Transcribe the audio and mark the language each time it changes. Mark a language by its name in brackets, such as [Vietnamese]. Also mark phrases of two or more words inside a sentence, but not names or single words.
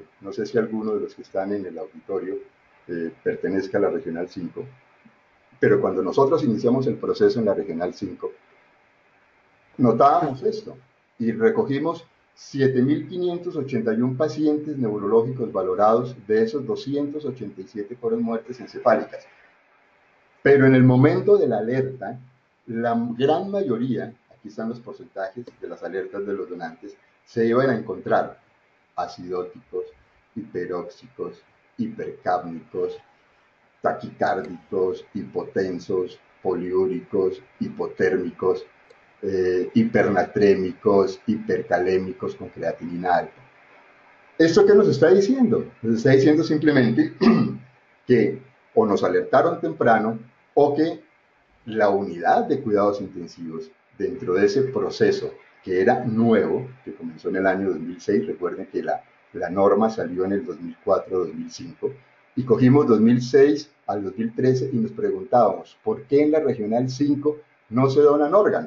[Spanish] No sé si alguno de los que están en el auditorio pertenezca a la Regional 5, pero cuando nosotros iniciamos el proceso en la Regional 5, notábamos esto y recogimos 7.581 pacientes neurológicos valorados, de esos 287 fueron muertes encefálicas. Pero en el momento de la alerta, la gran mayoría, aquí están los porcentajes de las alertas de los donantes, se iban a encontrar acidóticos, hiperóxicos, hipercápnicos, taquicárdicos, hipotensos, poliúricos, hipotérmicos, hipernatrémicos, hipercalémicos con creatinina alta. ¿Esto qué nos está diciendo? Nos está diciendo simplemente que o nos alertaron temprano o que la unidad de cuidados intensivos dentro de ese proceso que era nuevo, que comenzó en el año 2006, recuerden que la norma salió en el 2004-2005, y cogimos 2006 al 2013 y nos preguntábamos, ¿por qué en la Regional 5 no se donan órganos?